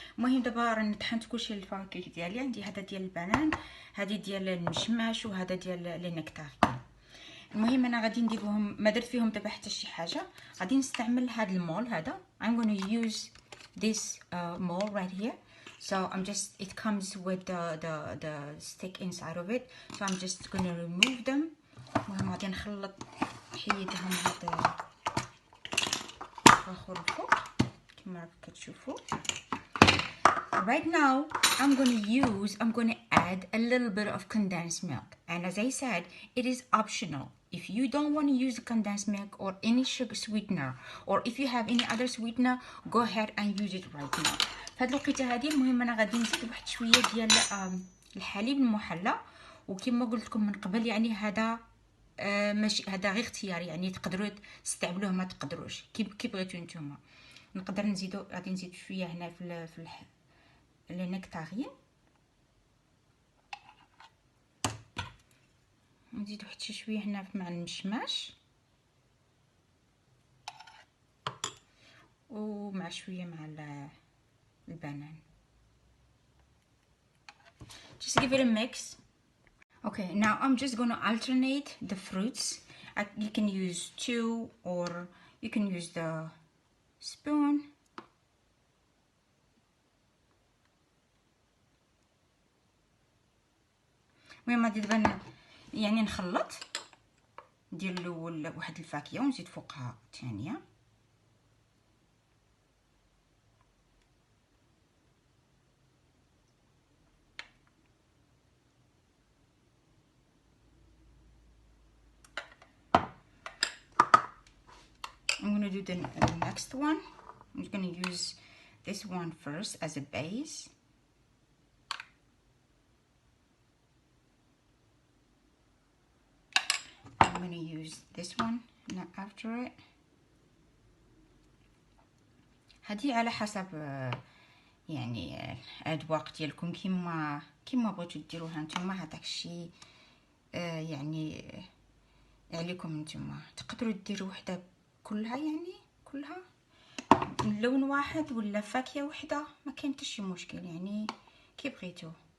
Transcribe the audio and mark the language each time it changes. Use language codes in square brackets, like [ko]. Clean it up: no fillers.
[ar] المهم دابا راني طحنت كلشي الفواكه ديالي. عندي هذا ديال البنان، هذه ديال المشماش، وهذا ديال النكتارين. المهم انا غادي نديرهم، ما درت فيهم دابا حتى شي حاجه. غادي نستعمل هذا المول هذا. [en] I'm going to use this mold right here. So it comes with the stick inside of it. So I'm just going to remove them. [ar] المهم غادي نخلط حيدهم هاد الفخور الفوق. كما راكم كتشوفوا. [en] Right now I'm going to add a little bit of condensed milk, and as I said, it is optional. If you don't want to use the condensed milk or any sugar sweetener, or if you have any other sweetener, go ahead and use it right now. [ar] فهاد الوقيته هذه المهم انا غادي نزيد واحد شويه ديال الحليب المحلى، وكما قلت لكم من قبل يعني هذا ماشي، هذا غير اختياري، يعني تقدروا تستعملوه ما تقدروش كي بغيتو نتوما. نقدر نزيدو، غادي نزيد شويه هنا في النكتارين، نزيد واحد شويه هنا مع المشماش، ومع شويه مع البنان. [en] Just give it a mix. Okay, now I'm just going to alternate the fruits. You can use two or you can use the spoon. [ar] المهم غادي دابا يعني نخلط، ندير الاول واحد الفاكهه ونزيد فوقها الثانيه. [en] I'm going to do the next one. I'm going to use this one first as a base. I'm going to use this one after it. [ar] هذه على حسب يعني الأذواق ديالكم، كيما بغيتو ديروها نتوما. هذاك الشيء يعني عليكم نتوما. تقدروا ديروا وحده كلها، يعني كلها من لون واحد ولا فاكهه وحده، ما كاين حتى شي مشكل، يعني كي بغيتو.